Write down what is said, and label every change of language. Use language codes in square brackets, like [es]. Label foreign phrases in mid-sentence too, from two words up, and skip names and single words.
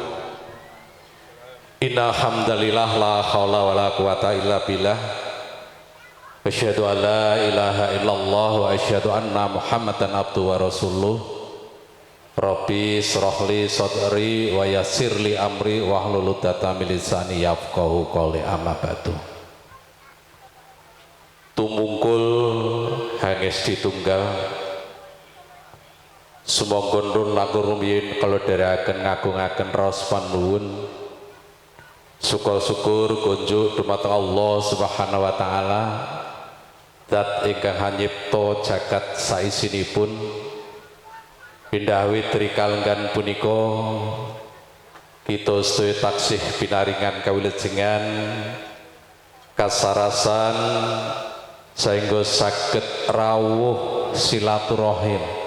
[ar] إن الحمد لله لا حول ولا قوة إلا بالله. أشهد أن لا إله إلا الله وأشهد أن محمدا عبده ورسوله. رب اشرح لي صدري ويسر لي أمري واحلل عقدة من لساني يفقهوا قولي أما بعد. [jv] Tumungkul hanges ditunggal sumangga nun langkung rumiyin kalau dherekaken ngagungaken raos panuwun syukur kunjuk dumateng Allah [ar] سبحانه وتعالى [jv] zat ingkang hanyipta jagat saisinipun pindhawi trikalenggan punika kita sedaya taksih pinaringan kawilujengan kasarasan sehingga saged rawuh silaturahim